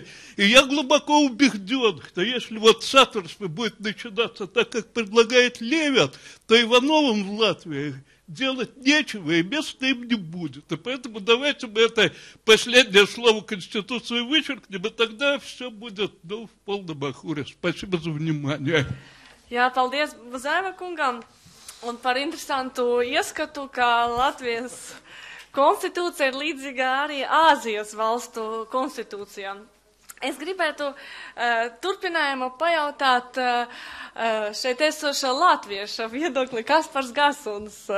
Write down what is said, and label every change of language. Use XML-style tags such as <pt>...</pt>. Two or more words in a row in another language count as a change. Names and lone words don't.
<ru>И я глубоко убежден, что если вот саторство будет начинаться так, как предлагает Левин, то Ивановым в Латвии делать нечего, и места им не будет. И поэтому давайте мы это последнее слово Конституции вычеркнем, и тогда все будет, в полном ахуре. Спасибо за внимание.</ru> <lv>Jā, paldies Zēva kungam un par interesantu ieskatu, ka Latvijas konstitūcija ir līdzīga arī Āzijas valstu konstitūcijām. Es gribētu turpinājumu pajautāt šeit esošā latvieša viedokli Kaspars Gasuns.</lv>